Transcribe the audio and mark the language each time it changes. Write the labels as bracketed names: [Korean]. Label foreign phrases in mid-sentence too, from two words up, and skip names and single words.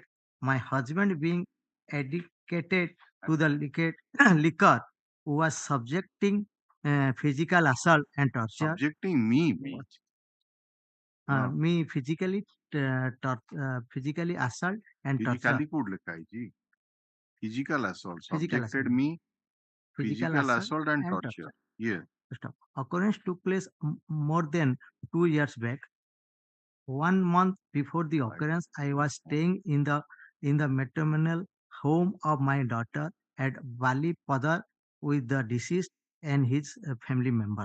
[English] My husband, being addicted to the liquor, was subjecting physical assault and torture. subjecting me Me physically assault and torture. [Odia] physically କୋଉଠି ଲେଖା ହେଇଛି [English] physical assault Physical subjected assault. me physical assault and torture yeah Stop. Occurrence took place more than 2 years back. 1 month before the occurrence, I was staying in the maternal home of my daughter at Bali Padar with the deceased and his family members.